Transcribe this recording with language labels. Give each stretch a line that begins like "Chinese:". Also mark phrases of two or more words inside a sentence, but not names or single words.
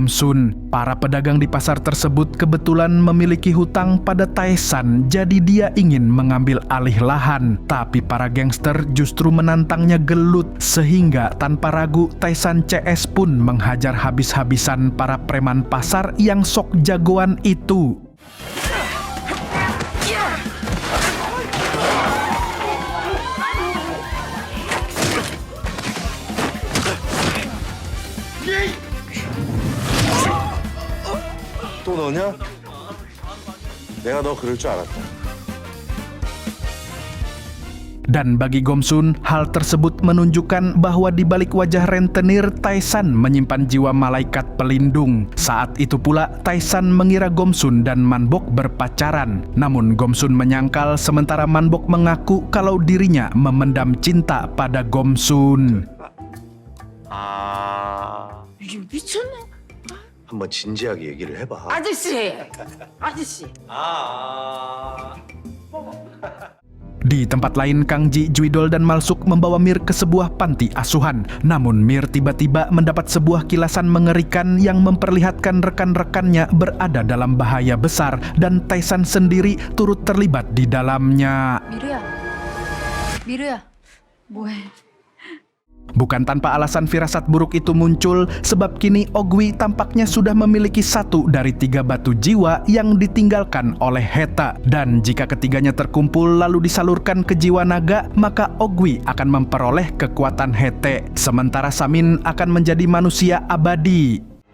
Indonesian: Para pedagang di pasar tersebut kebetulan memiliki hutang pada Taisan, jadi dia ingin mengambil alih lahan. Tapi para gangster justru menantangnya gelut, sehingga tanpa ragu Taisan CS pun menghajar habis-habisan para preman pasar yang sok jagoan itu.
Korean: 또 너냐? 내가 너 그럴 줄 알았다.
Indonesian: Dan bagi Gomsun, hal tersebut menunjukkan bahwa di balik wajah rentenir, Taisan menyimpan jiwa malaikat pelindung. Saat itu pula, Taisan mengira Gomsun dan Manbok berpacaran. Namun Gomsun menyangkal, sementara Manbok mengaku kalau dirinya memendam cinta pada Gomsun.
Korean: 이게 미쳤네. 한번 진지하게 얘기를 해봐. 아저씨.
Indonesian: Di tempat lain, Kang Ji, Juidol, dan Malsuk membawa Mir ke sebuah panti asuhan. Namun Mir tiba-tiba mendapat sebuah kilasan mengerikan yang memperlihatkan rekan-rekannya berada dalam bahaya besar dan Taisan sendiri turut terlibat di dalamnya.
Korean: 미르야, 뭐해?
Indonesian: Bukan tanpa alasan firasat buruk itu muncul, sebab kini Ogwi tampaknya sudah memiliki 1 dari 3 batu jiwa yang ditinggalkan oleh Heta. Dan jika ketiganya terkumpul lalu disalurkan ke jiwa naga, maka Ogwi akan memperoleh kekuatan Hete, sementara Samin akan menjadi manusia abadi.